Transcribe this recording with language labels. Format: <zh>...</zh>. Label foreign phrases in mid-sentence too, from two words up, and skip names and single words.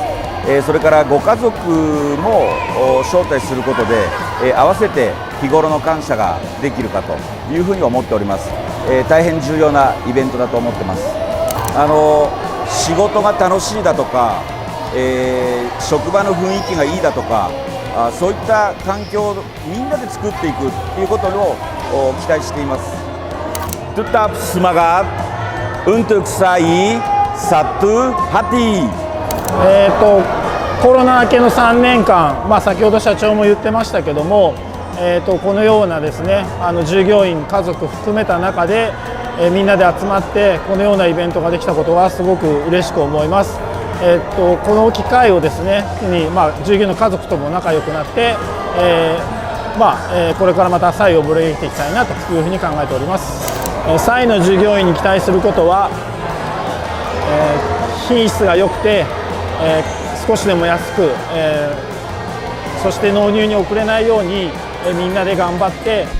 <ja>それからご家族も招待することで合わせて日頃の感謝ができるかというふうに思っております。大変重要なイベントだと思ってます。仕事が楽しいだとか、職場の雰囲気がいいだとか、そういった環境をみんなで作っていくということを期待しています。</ja> <id>Tetap semangat untuk SAI satu hati。</id> <ja>コロナ明けの3年間、先ほど社長も言ってましたけども、このようなですね、従業員家族含めた中で、みんなで集まってこのようなイベントができたことはすごく嬉しく思います。この機会をですね、従業員の家族とも仲良くなって、これからまたSAIを盛り上げていきたいなというふうに考えております。SAIの従業員に期待することは、 品質が良くて、少しでも安く、そして納入に遅れないように、みんなで頑張って</ja>